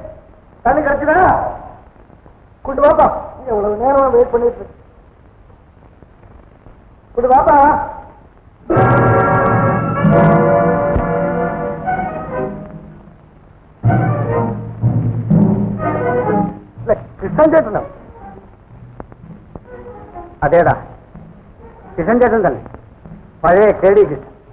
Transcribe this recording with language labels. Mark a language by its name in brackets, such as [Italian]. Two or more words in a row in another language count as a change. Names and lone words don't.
[Tamil] தண்ணி கிடைச்சதா? கொண்டு வாப்பா. எவ்வளவு நேரமா வெயிட் பண்ணிட்டு இருக்கு. [Malayalam] ഒരു വാപ്പാ കൃഷ്ണൻ ചേട്ടനോ? അതേടാ, കൃഷ്ണൻ ചേട്ടൻ തന്നെ, പഴയ കേടി കൃഷ്ണൻ.